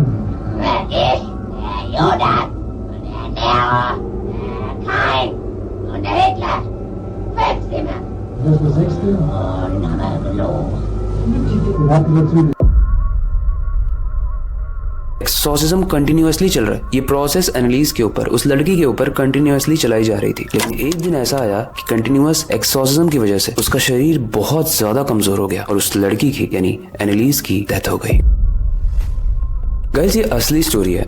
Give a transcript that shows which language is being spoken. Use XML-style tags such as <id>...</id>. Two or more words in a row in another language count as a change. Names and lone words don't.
<de>Ich, der Judas, und der Nero, der Kain und der Hitler. 5 sind wir. Wer ist der Sechste? Und haben gelogen. Den habt ihr natürlich.</de> <en>exorcism continuously</en> <hi>चल रहा है। ये प्रोसेस एनालिस के ऊपर, उस लड़की के ऊपर कंटिन्यूअसली चलाई जा रही थी। लेकिन एक दिन ऐसा आया कि</hi> <en>continuous exorcism</en> <hi>की वजह से उसका शरीर बहुत ज्यादा कमजोर हो गया और उस लड़की की यानी एनालिस की डेथ हो गई। गाइस ये असली स्टोरी है।</hi>